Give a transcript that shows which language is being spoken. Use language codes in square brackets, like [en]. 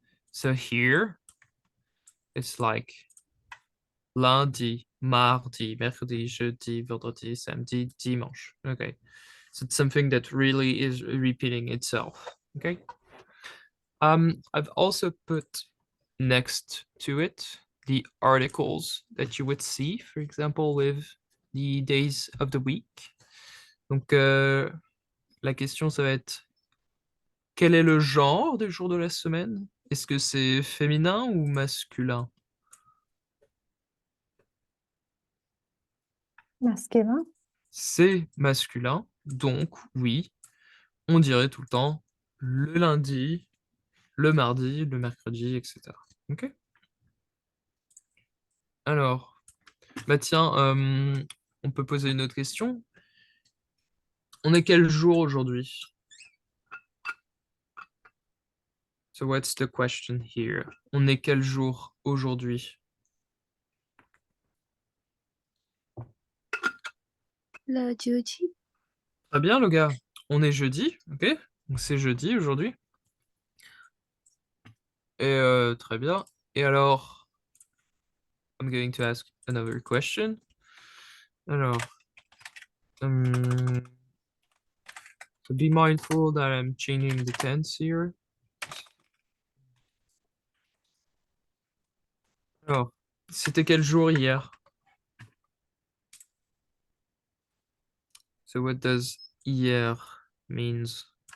[en] So here it's like [fr] lundi, mardi, mercredi, jeudi, vendredi, samedi, dimanche. Okay. [en] So it's something that really is repeating itself. Okay. I've also put next to it the articles that you would see, for example, with the days of the week. [fr] Donc, la question, ça va être quel est le genre des jours de la semaine? Est-ce que c'est féminin ou masculin? Masculin. C'est masculin, donc oui, on dirait tout le temps le lundi, le mardi, le mercredi, etc. Ok? Alors, bah tiens, on peut poser une autre question. On est quel jour aujourd'hui? [en] So what's the question here? [fr] On est quel jour aujourd'hui? Le jeudi. Très bien, le gars. On est jeudi, ok? Donc c'est jeudi aujourd'hui. Et très bien. Et alors, [en] I'm going to ask another question. Alors, so be mindful that I'm changing the tense here. [fr] Alors, c'était quel jour hier? [en] So what does hier means?